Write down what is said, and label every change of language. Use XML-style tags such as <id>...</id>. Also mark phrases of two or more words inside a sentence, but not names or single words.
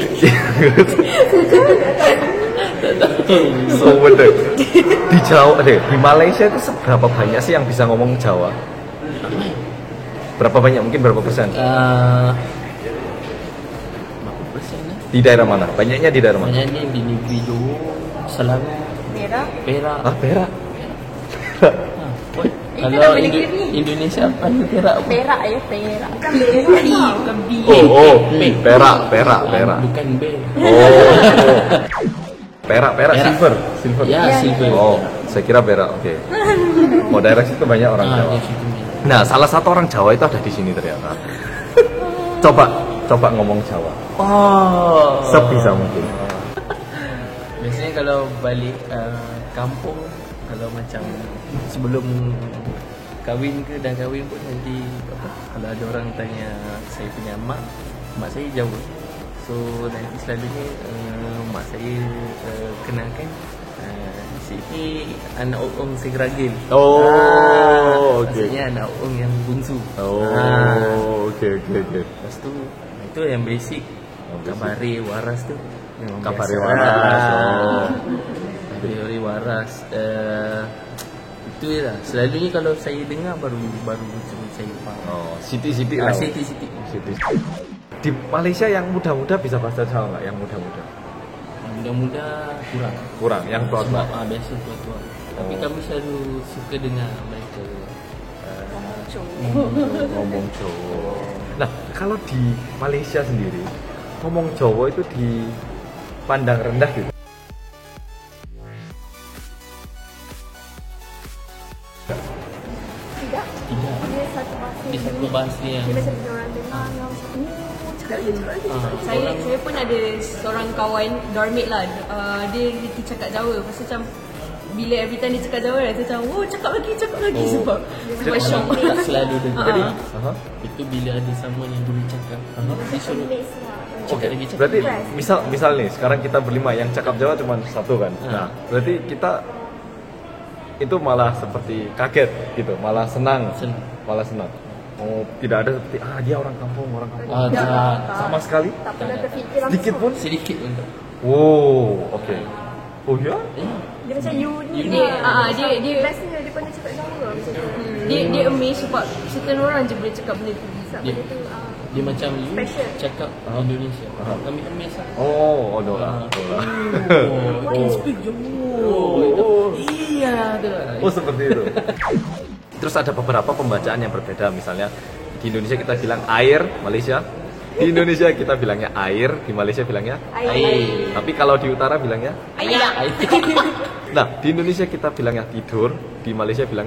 <id>So bener. Di Jawa di Malaysia itu seberapa banyak sih yang bisa ngomong Jawa? Berapa banyak? Mungkin berapa persen? Berapa persen lah? Di daerah mana? Banyaknya di daerah mana?</id> <ms>Banyaknya di negeri Johor, Selangor, Merah. Perak. Ah, Perak. Kalau nama negeri. Indonesia apa ni Perak apa? Perak ya, perak. Bukan Merah. Bukan B. Oh, Perak. Bukan B. Oh. Perak, Perak. silver. Ya, silver.</ms> <id>Oh, saya kira Perak. Oke. Oh, daerah situ banyak orang Jawa.</id> <ms>di situ ni.</ms> <id>Nah, salah satu orang Jawa itu ada di sini ternyata. Coba ngomong Jawa. Oh. Sebisa mungkin.</id> <ms>Biasanya kalau balik kampung, kalau macam sebelum kahwin ke dah kahwin pun nanti apa, kalau ada orang tanya saya punya mak saya Jawa. So nanti selalunya mak saya kenalkan sini anak Ong Segeragil. Oh, okey.</ms> <id>Maksudnya anak Ong yang bungsu.</id> <ms>Oh, okey. Lepas tu itu yang basic.</ms> <jv>Kabare waras</jv> <ms>tu. Memang Kabare biasa. waras. Oh.</ms> <jv>Kabare waras.</jv> <ms>Itu je lah. Selalunya kalau saya dengar baru macam saya faham. Oh, siti-siti lah. Siti.</ms> <id>Siti. Di Malaysia yang muda-muda bisa bahasa Jawa nggak? Yang muda-muda?</id> <ms>Muda-muda kurang.</ms> <id>Kurang. Yang tua-tua.</id> <ms>Sebab biasa tua-tua. Tapi kami selalu suka dengar mereka</ms> <id>ngomong Jawa. Nah, kalau di Malaysia sendiri ngomong Jawa itu dipandang rendah gitu. Tidak. Tidak.</id> <ms>Dia satu bahasa. Di satu bahasa yang Dia macam orang dengar yang cakap lagi. Saya pun ada seorang kawan dormate lah. Dia cakap Jawa. Lepas tu macam bila</ms> <en>every time</en> <ms>dia cakap Jawa, dia macam cakap lagi sebab shock. tak selalu dengar. Jadi, Itu bila ada someone yang boleh cakap. Dia suruh oke. lagi cakap.</ms> <id>Berarti misal nih sekarang kita berlima yang cakap Jawa cuma satu kan. Nah, berarti kita itu malah seperti kaget gitu, malah senang. Senang. Oh, tidak ada seperti dia orang kampung.</id> <ms>Tak. Sama sekali. Tak pernah terfikir langsung. Sedikit pun. Sedikit untuk.</ms> <id>Oh, oke. Oh ya?</id> <ms>Dia macam unik. Dia Biasanya dia pandai cakap Jawa macam tu. dia amazed sebab certain orang je boleh cakap benda tu. Sebab Dia- benda tu Dia macam you Special. cakap Indonesia. Kami amazed lah. Oh, no lah.</ms> <en>Oh, can speak Jawa.</en> <ms>Iya, tu lah.</ms> <id>Oh, seperti itu. Terus ada beberapa pembacaan yang berbeda, misalnya di Indonesia kita bilang air, Malaysia. Di Indonesia kita bilangnya air, di Malaysia bilangnya</id> <ms>Air.</ms> <id>tapi kalau di utara bilangnya</id> <ms>Air.</ms> <id>nah, di Indonesia kita bilangnya tidur, di Malaysia bilang</id>